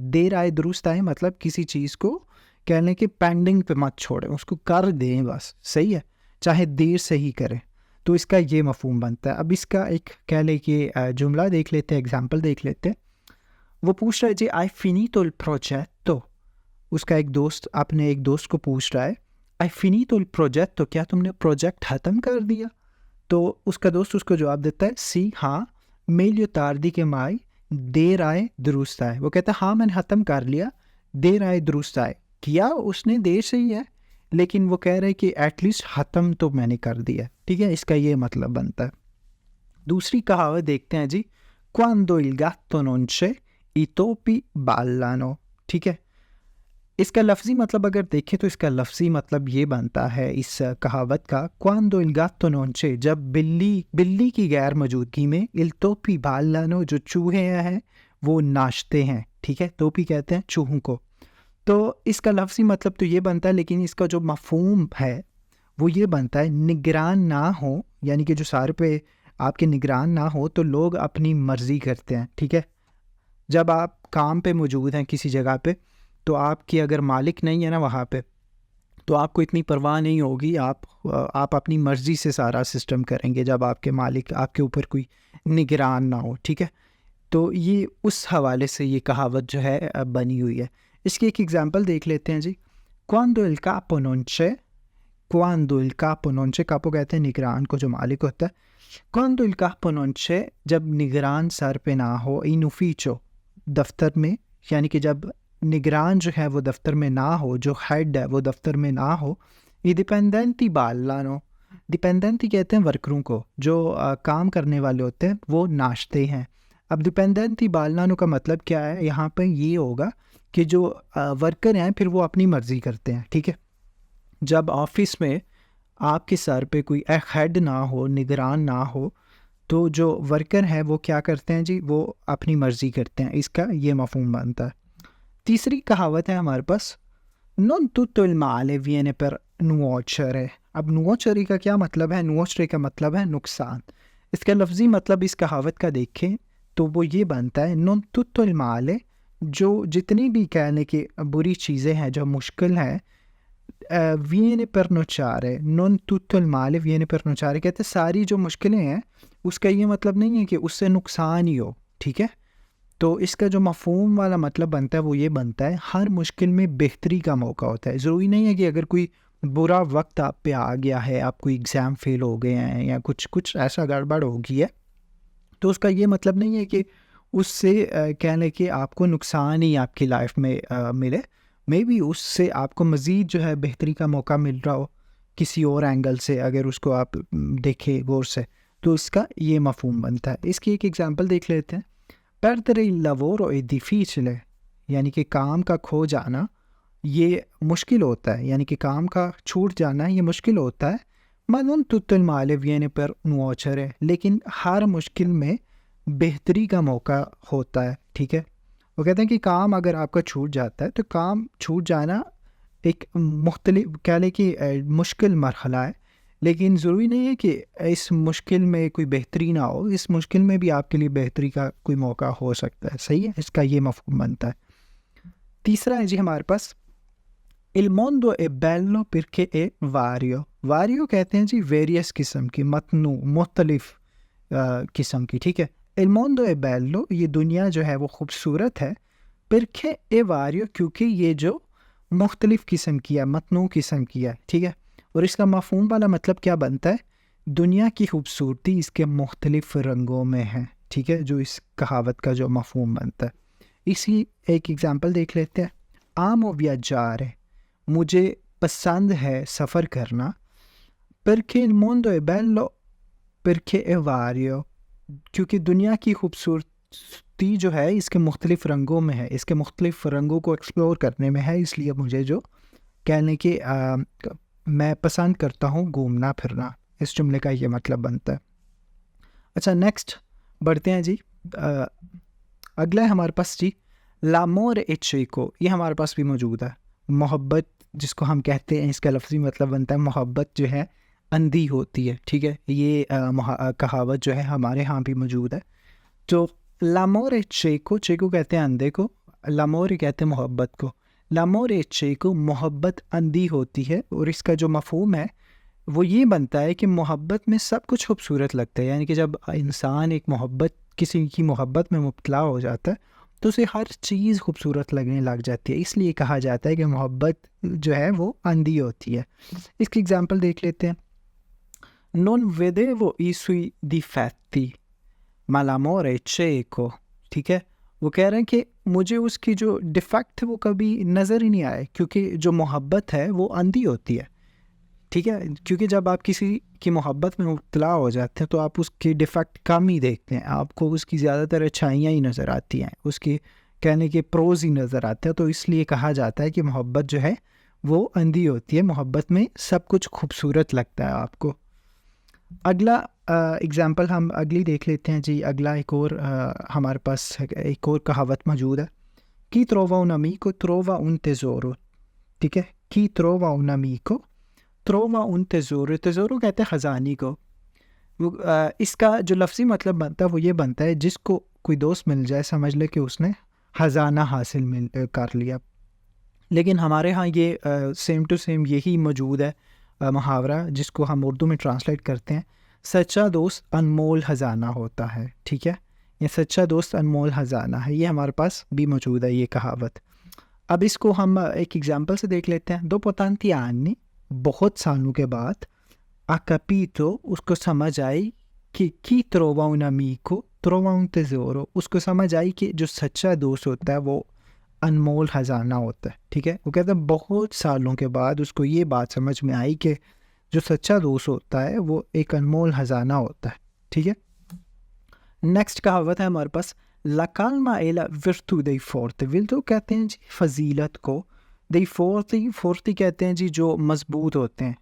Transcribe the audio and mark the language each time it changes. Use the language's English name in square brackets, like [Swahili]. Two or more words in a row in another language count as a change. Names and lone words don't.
[Urdu] دیر آئے درست آئے مطلب کسی چیز کو کہہ لیں کہ پینڈنگ پہ مت چھوڑیں، اس کو کر دیں بس، صحیح ہے، چاہے دیر سے ہی کریں. تو اس کا یہ مفہوم بنتا ہے. اب اس کا ایک کہہ لیں کہ جملہ دیکھ لیتے ہیں، ایگزامپل دیکھ لیتے ہیں. وہ پوچھ رہا ہے جی [Italian] hai finito il progetto. [Urdu] اس کا ایک دوست اپنے ایک دوست کو پوچھ رہا ہے [Italian] hai finito il progetto, [Urdu] کیا تم نے پروجیکٹ ختم کر دیا? تو اس کا دوست اس کو جواب دیتا ہے سی ہاں, [Italian] meglio tardi che mai, [Urdu] دیر آئے درست آئے. وہ کہتا ہے ہاں میں نے ختم کر لیا، دیر آئے درست آئے. کیا اس نے دیر سے ہی ہے، لیکن وہ کہہ رہے ہیں کہ [English] at least [Urdu] ختم تو میں نے کر دیا، ٹھیک ہے. اس کا یہ مطلب بنتا ہے۔ دوسری کہاوت دیکھتے ہیں جی, [Italian] quando il gatto non c'è i topi ballano, [Urdu] ٹھیک ہے. اس کا لفظی مطلب اگر دیکھیں تو اس کا لفظی مطلب یہ بنتا ہے اس کہاوت کا, [Italian] quando il gatto non c'è, [Urdu] جب بلی کی غیر موجودگی میں, [Italian] il topi ballano, [Urdu] جو چوہے ہیں وہ ناچتے ہیں، ٹھیک ہے. ٹوپی کہتے ہیں چوہوں کو. تو اس کا لفظی مطلب تو یہ بنتا ہے، لیکن اس کا جو مفہوم ہے وہ یہ بنتا ہے نگران نہ ہو، یعنی کہ جو سارے پہ آپ کے نگران نہ ہو تو لوگ اپنی مرضی کرتے ہیں، ٹھیک ہے. جب آپ کام پہ موجود ہیں کسی جگہ پہ، تو آپ کی اگر مالک نہیں ہے نا وہاں پہ، تو آپ کو اتنی پرواہ نہیں ہوگی، آپ اپنی مرضی سے سارا سسٹم کریں گے جب آپ کے مالک آپ کے اوپر کوئی نگران نہ ہو، ٹھیک ہے. تو یہ اس حوالے سے یہ کہاوت جو ہے بنی ہوئی ہے. اس کی ایک ایگزامپل دیکھ لیتے ہیں جی. [Italian] quando il capo non c'è, quando il capo non c'è, capo [Urdu] کہتے ہیں نگران کو، جو مالک ہوتا ہے. [Italian] quando il capo non c'è, [Urdu] جب نگران سر پہ نہ ہو, [Italian] in ufficio, [Urdu] دفتر میں، یعنی کہ جب نگران جو ہے وہ دفتر میں نہ ہو، جو ہیڈ ہے وہ دفتر میں نہ ہو, जो हेड है वो दफ्तर में ना हो, [Italian] i dipendenti ballano, [Urdu] ڈیپینڈینٹی کہتے ہیں ورکروں کو، جو کام کرنے والے ہوتے ہیں وہ ناچتے ہیں. اب [Italian] dipendenti ballano [Urdu] کا مطلب کیا ہے؟ یہاں پر یہ ہوگا کہ جو ورکر ہیں پھر وہ اپنی مرضی کرتے ہیں، ٹھیک ہے. جب آفس میں آپ کے سر پہ کوئی ہیڈ نہ ہو، نگران نہ ہو، تو جو ورکر ہے وہ کیا کرتے ہیں جی? وہ اپنی مرضی کرتے ہیں۔ اس کا یہ مفہوم بنتا ہے۔ تیسری کہاوت ہے ہمارے پاس, [Italian] non tutto il male viene per nuocere। [Urdu] اب nuocere کا کیا مطلب ہے؟ nuocere کا مطلب ہے نقصان. اس کا لفظی مطلب اس کہاوت کا دیکھیں تو وہ یہ بنتا ہے [Italian] non tutto il male, [Urdu] جو جتنی بھی کہنے کی بری چیزیں ہیں، جو مشکل ہیں, [Italian] viene per nocciare, non tutto il male viene per nocciare, [Urdu] کہتے ہیں ساری جو مشکلیں ہیں اس کا یہ مطلب نہیں ہے کہ اس سے نقصان ہی ہو، ٹھیک ہے. تو اس کا جو مفہوم والا مطلب بنتا ہے وہ یہ بنتا ہے ہر مشکل میں بہتری کا موقع ہوتا ہے. ضروری نہیں ہے کہ اگر کوئی برا وقت آپ پہ آ گیا ہے، آپ کو ایگزام فیل ہو گئے ہیں یا کچھ کچھ ایسا گڑبڑ ہو گئی ہے، تو اس کا یہ مطلب نہیں ہے کہ اس سے کہہ لیں کہ آپ کو نقصان ہی آپ کی لائف میں ملے. [English] maybe [Urdu] اس سے آپ کو مزید جو ہے بہتری کا موقع مل رہا ہو کسی اور اینگل سے، اگر اس کو آپ دیکھیں غور سے، تو اس کا یہ مفہوم بنتا ہے. اس کی ایک ایگزامپل دیکھ لیتے ہیں. [Italian] Perdere il lavoro è difficile, [Urdu] یعنی کہ کام کا کھو جانا یہ مشکل ہوتا ہے، یعنی کہ کام کا چھوٹ جانا یہ مشکل ہوتا ہے. [Italian] Ma non tutto il male viene per nuocere, [Urdu] لیکن ہر مشکل میں بہتری کا موقع ہوتا ہے، ٹھیک ہے. وہ کہتے ہیں کہ کام اگر آپ کا چھوٹ جاتا ہے تو کام چھوٹ جانا ایک مختلف کہہ لیں کہ مشکل مرحلہ ہے، لیکن ضروری نہیں ہے کہ اس مشکل میں کوئی بہتری نہ ہو، اس مشکل میں بھی آپ کے لیے بہتری کا کوئی موقع ہو سکتا ہے. صحیح ہے، اس کا یہ مفہوم بنتا ہے. تیسرا ہے جی ہمارے پاس, [Italian] Il mondo è bello perché è vario। [Urdu] واریو کہتے ہیں جی ویریس قسم کی، متنوع مختلف قسم کی، ٹھیک ہے. [Italian] Il mondo è bello, [Urdu] یہ دنیا جو ہے وہ خوبصورت ہے, [Italian] perché è vario, [Urdu] کیونکہ یہ جو مختلف قسم کی ہے، متنوع قسم کی ہے، ٹھیک ہے. اور اس کا مفہوم والا مطلب کیا بنتا ہے، دنیا کی خوبصورتی اس کے مختلف رنگوں میں ہے، ٹھیک ہے، جو اس کہاوت کا جو مفہوم بنتا ہے. اسی ایک ایگزامپل دیکھ لیتے ہیں. [Italian] amo viaggiare, [Urdu] مجھے پسند ہے سفر کرنا, [Italian] perché il mondo è bello perché è vario, [Urdu] کیونکہ دنیا کی خوبصورتی جو ہے اس کے مختلف رنگوں میں ہے، اس کے مختلف رنگوں کو ایکسپلور کرنے میں ہے، اس لیے مجھے جو کہنے کہ میں پسند کرتا ہوں گھومنا پھرنا، اس جملے کا یہ مطلب بنتا ہے. اچھا، نیکسٹ بڑھتے ہیں جی. اگلا ہے ہمارے پاس جی [Italian] l'amore è cieco, [Urdu] یہ ہمارے پاس بھی موجود ہے. محبت جس کو ہم کہتے ہیں، اس کا لفظی مطلب بنتا ہے محبت جو ہے اندھی ہوتی ہے، ٹھیک ہے. یہ کہاوت جو ہے ہمارے یہاں بھی موجود ہے. تو [Italian] l'amore è cieco, cieco [Urdu] کہتے ہیں اندھے کو, l'amore کہتے ہیں محبت کو. [Italian] l'amore è cieco, [Urdu] محبت اندھی ہوتی ہے، اور اس کا جو مفہوم ہے وہ یہ بنتا ہے کہ محبت میں سب کچھ خوبصورت لگتا ہے، یعنی کہ جب انسان ایک محبت کسی کی محبت میں مبتلا ہو جاتا ہے تو اسے ہر چیز خوبصورت لگنے لگ جاتی ہے. اس لیے کہا جاتا ہے کہ محبت جو ہے وہ اندھی ہوتی ہے. اس کی ایگزامپل دیکھ لیتے ہیں. [Italian] Non vedevo i suoi difetti, ma l'amore è cieco, [Urdu] ٹھیک ہے. وہ کہہ رہے ہیں کہ مجھے اس کی جو ڈیفیکٹ ہے وہ کبھی نظر ہی نہیں آئے، کیونکہ جو محبت ہے وہ اندھی ہوتی ہے، ٹھیک ہے. کیونکہ جب آپ کسی کی محبت میں مبتلا ہو جاتے ہیں تو آپ اس کی ڈیفیکٹ کم ہی دیکھتے ہیں، آپ کو اس کی زیادہ تر اچھائیاں ہی نظر آتی ہیں، اس کی کہنے کے پروز ہی نظر آتے ہیں. تو اس لیے کہا جاتا ہے کہ محبت جو ہے وہ اندھی ہوتی ہے، محبت میں سب کچھ خوبصورت لگتا ہے آپ کو. اگلا ایگزامپل ہم اگلی دیکھ لیتے ہیں جی. اگلا ایک اور ہمارے پاس ایک اور کہاوت موجود ہے. [Italian] Chi trova un amico trova un tesoro, [Urdu] ٹھیک ہے. [Italian] Chi trova un amico trova un tesoro, tesoro [Urdu] کہتے ہیں خزانی کو. وہ اس کا جو لفظی مطلب بنتا ہے وہ یہ بنتا ہے، جس کو کوئی دوست مل جائے سمجھ لے کہ اس نے خزانہ حاصل کر لیا. لیکن ہمارے یہاں یہ [English] same to same [Urdu] یہی موجود ہے محاورہ، جس کو ہم اردو میں ٹرانسلیٹ کرتے ہیں، سچا دوست انمول خزانہ ہوتا ہے، ٹھیک ہے. یہ سچا دوست انمول خزانہ ہے، یہ ہمارے پاس بھی موجود ہے یہ کہاوت. اب اس کو ہم ایک ایگزامپل سے دیکھ لیتے ہیں. [Italian] Dopo tanti anni, [Urdu] بہت سالوں کے بعد, [Italian] ha capito, [Urdu] اس کو سمجھ آئی کہ [Italian] chi trova un amico trova un tesoro, [Urdu] اس کو سمجھ آئی کہ جو سچا دوست ہوتا ہے وہ انمول خزانہ ہوتا ہے، ٹھیک ہے. وہ کہتا ہے بہت سالوں کے بعد اس کو یہ بات سمجھ میں آئی کہ جو سچا دوست ہوتا ہے وہ ایک انمول خزانہ ہوتا ہے، ٹھیک ہے. نیکسٹ کہاوت ہے ہمارے پاس, [Italian] La calma è la virtù dei forti, virtù [Urdu] کہتے ہیں جی فضیلت کو, [Italian] dei forti, [Urdu] forti کہتے ہیں جی جو مضبوط ہوتے ہیں.